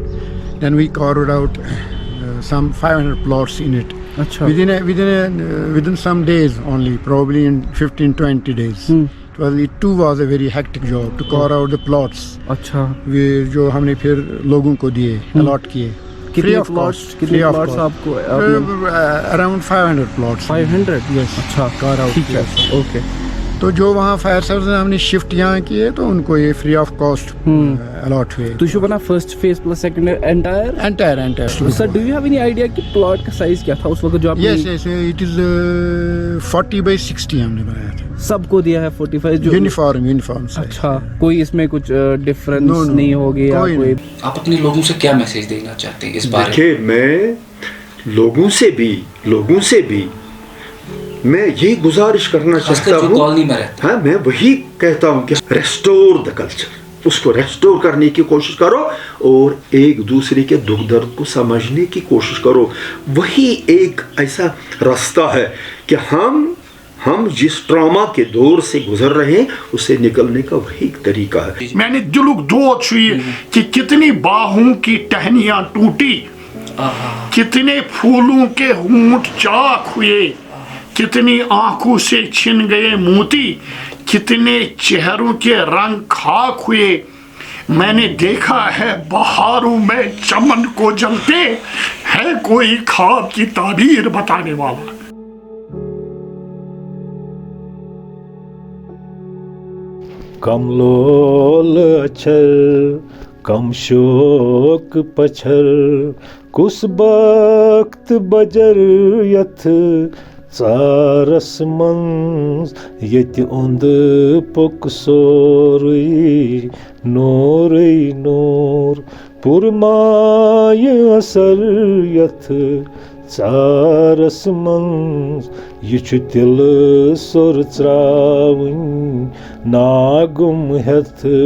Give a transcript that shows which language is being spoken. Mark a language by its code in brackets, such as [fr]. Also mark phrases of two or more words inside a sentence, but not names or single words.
[en] then we carved out some 500 plots in it. Achha. Within some days only, probably in 15-20 days. It too was a very hectic job to carve out the plots. Achha. [ur] جو ہم نے پھر لوگوں کو دیے allot کیے. کتنے پلاٹس آپ کو؟ [en] Around 500 plots. 500? Yes. [ur] اچھا [en] carve out. [ur] ٹھیک ہے. اوکے. تو جو وہاں فائر سروس نے ہم نے شفٹ یہاں کیے تو ان کو یہ [en] free of cost [ur] الاٹ ہوئے. تو یہ بنا [en] first phase plus second entire. sir do you have any idea [ur] کہ پلاٹ کا سائز کیا تھا اس وقت جو آپ نے؟ [en] yes it is [ur] 40/60 ہم نے بنایا تھا. سب کو دیا ہے 45 جو یونیفارم. اچھا کوئی اس میں کچھ ڈفرنس نہیں ہوگی؟ آپ اپنے لوگوں سے کیا میسج دینا چاہتے ہیں اس بارے میں؟ دیکھیے میں لوگوں سے بھی میں یہی گزارش کرنا چاہتا ہوں. ہاں میں وہی کہتا ہوں کہ [en] restore the culture, [ur] اس کو ریسٹور کرنے کی کوشش کرو اور ایک دوسرے کے دکھ درد کو سمجھنے کی کوشش کرو. وہی ایک ایسا راستہ ہے کہ ہم جس ٹراما کے دور سے گزر رہے ہیں اس سے نکلنے کا وہی ایک طریقہ ہے. میں نے [ks] دلک دود چھُ یہ [ur] کہ کتنی باہوں کی ٹہنیاں ٹوٹی, کتنے پھولوں کے ہونٹ چاک ہوئے, کتنی آنکھوں سے چھن گئے موتی, کتنے چہروں کے رنگ خاک ہوئے. میں نے دیکھا ہے بہاروں میں چمن کو جلتے, ہے کوئی خواب کی تعبیر بتانے والا. [ks] کم لول اچھر کم شوق پچھر کس وقت بجر یتھ ژارس منز یت اوند پک سورُے نورے نور پُرمایہِ اثر یتھ ژارس منز یہ چھُ تِلہٕ سۄر ژراوٕنۍ ناگُم ہٮ۪تھ